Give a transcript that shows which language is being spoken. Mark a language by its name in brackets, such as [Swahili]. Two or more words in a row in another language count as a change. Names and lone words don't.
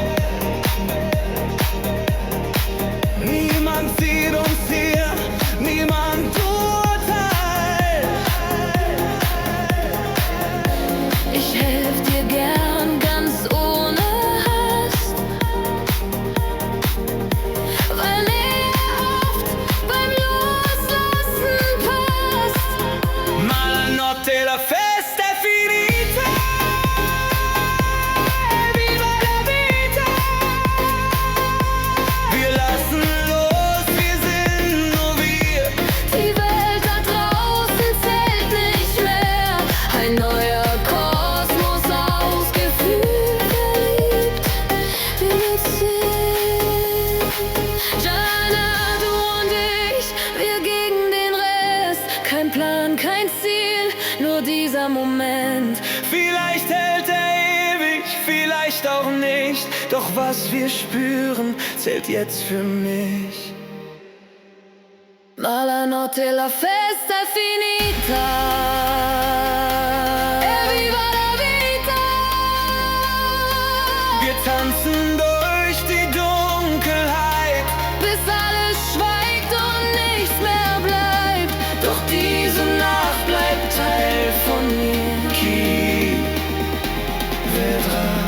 [German] Niemand sieht uns hier, niemand urteilt. Ich helf dir gern, ganz ohne Hast. Weil Nähe oft beim Loslassen passt. [Italian] Ma la notte, la festa è finita. E viva la vita. [German] Wir lassen los, wir sind nur wir. Die Welt da draußen zählt nicht mehr. Ein neuer Kosmos aus Gefühl. Verliebt, wir sehen. Gianna, du und ich, wir gegen den Rest. Kein Plan, kein Ziel, nur dieser Moment. Vielleicht hält er ewig, vielleicht auch nicht. Doch was wir spüren, zählt jetzt für mich. [Italian] Ma la notte, la festa è finita. E viva la vita! [German] Wir tanzen durch die Dunkelheit. Bis alles schweigt und nichts mehr bleibt. Doch diese Nacht bleibt Teil von mir. [Italian] Qui vedrà?